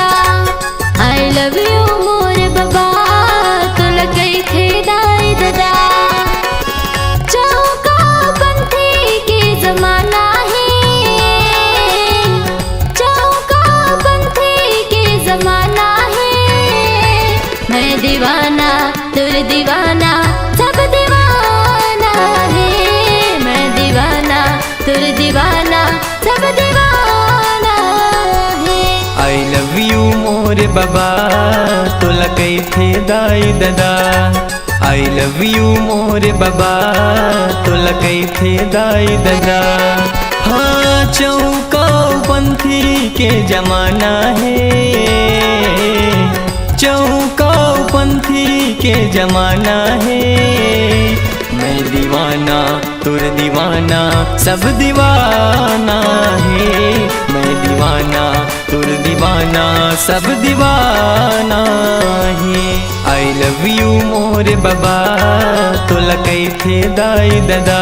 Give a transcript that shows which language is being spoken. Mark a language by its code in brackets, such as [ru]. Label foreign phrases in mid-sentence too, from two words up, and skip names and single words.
[en] I love you [hne] मोर बाबा तुला कई थी दाई दादा। चौका पंथी के जमाना है, चौका पंथी के जमाना है। मैं दीवाना तुर दीवाना सब दीवाना है। मैं दीवाना तुर दीवाना सब दीवाना है। [en] I love you [hne] मोर बाबा तुला कई थे दाई दादा। [en] I love you [hne] मोर बाबा तुला कई थे दाई दादा। हाँ चौका पंथी के जमाना है, के जमाना है। मैं दीवाना तुर दीवाना सब दीवाना है। मैं दीवाना तुर दीवाना सब दीवाना है। [en] I love you [hne] मोरे बाबा तोला कैथे दाई दादा।